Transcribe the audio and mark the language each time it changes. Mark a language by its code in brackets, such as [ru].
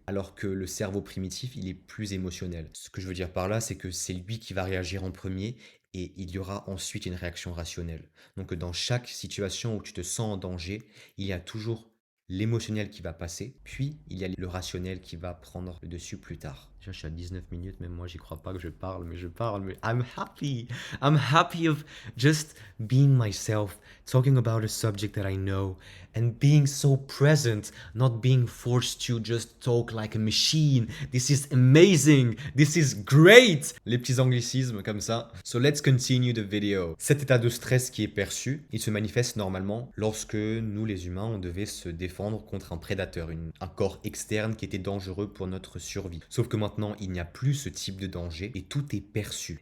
[fr] Alors que le cerveau primitif, il est plus émotionnel. Ce que je veux dire par là, c'est que c'est lui qui va réagir en premier et il y aura ensuite une réaction rationnelle. Donc dans chaque situation où tu te sens en danger, il y a toujours l'émotionnel qui va passer, puis il y a le rationnel qui va prendre le dessus plus tard. Déjà, je suis à 19 minutes, même moi, j'y crois pas que je parle, mais [en] I'm happy. I'm happy of just being myself, talking about a subject that I know, and being so present, not being forced to just talk like a machine. This is amazing. This is great. [fr] Les petits anglicismes comme ça. [en] So let's continue the video. [fr] Cet état de stress qui est perçu, il se manifeste normalement lorsque nous, les humains, on devait se défendre contre un prédateur, un corps externe qui était dangereux pour notre survie. Sauf que maintenant, il n'y a plus ce type de danger et tout est perçu.